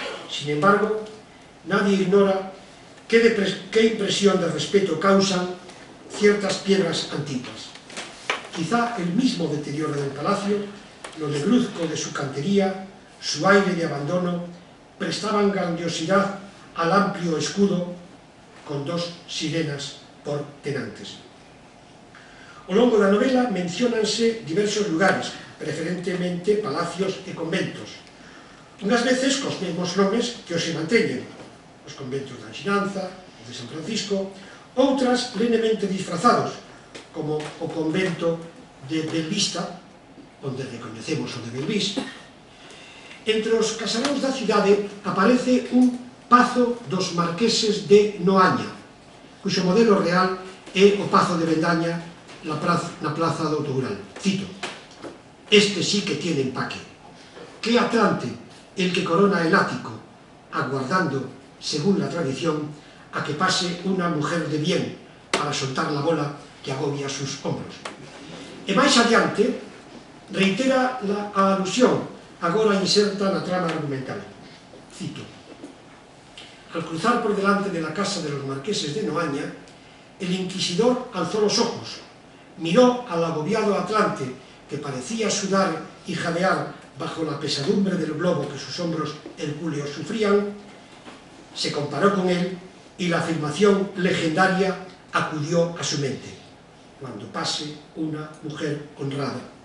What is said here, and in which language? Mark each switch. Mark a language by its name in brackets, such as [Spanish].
[Spanish] Sin embargo, nadie ignora qué impresión de respeto causan ciertas piedras antiguas. Quizá el mismo deterioro del palacio, lo negruzco de su cantería, su aire de abandono, prestaban grandiosidad al amplio escudo con 2 sirenas por tenantes. [Galician] Ao longo da novela menciónanse diversos lugares, preferentemente palacios e conventos, unhas veces cos mesmos nomes que os se manteñen, os conventos da Ensinanza, o de San Francisco, outras lenemente disfrazados, como o convento de Belvista, onde recoñecemos o de Belvís. Entre os casaróns da cidade aparece un pazo dos marqueses de Noaña, cuxo modelo real é o pazo de Bendaña na plaza do Toural. [Spanish] Cito: este sí que tiene empaque. Qué atlante el que corona el ático, aguardando, según la tradición, a que pase una mujer de bien para soltar la bola que agobia sus hombros. [Galician] E máis adiante, reitera a alusión agora inserta na trama argumental. [Spanish] Cito: al cruzar por delante de la casa de los marqueses de Noaña, el inquisidor alzó los ojos, miró al agobiado atlante que parecía sudar y jadear bajo la pesadumbre del globo que sus hombros hercúleos sufrían, se comparó con él y la afirmación legendaria acudió a su mente: cuando pase una mujer honrada.